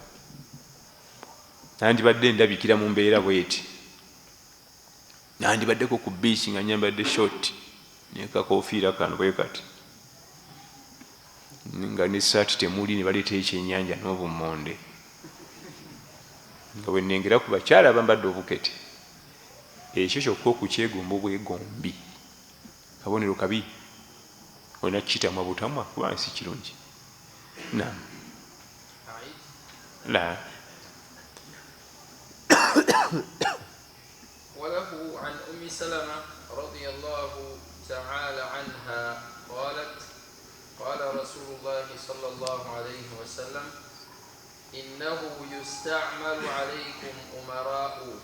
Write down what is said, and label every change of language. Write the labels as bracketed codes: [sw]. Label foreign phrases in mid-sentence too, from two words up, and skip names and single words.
[lg] nandibadde ndabikira mu mbeera bweti nandibaddeko ku biiki nga nyambadde short nekakofiira kano bwe kati nga nesaati temuli ne baleeta ekyennyanja n'obummonde nga bwenengera ku bakyala abambadde obukete ekyo kyokka okukyegomba obwegombi kabonero kabi olina kitamwa butamwa kubanga si kirungi nam la [ar] وله عن أم سلمة رضي الله تعالى عنها قالت قال رسول الله صلى الله عليه وسلم إنه يستعمل عليكم أمراء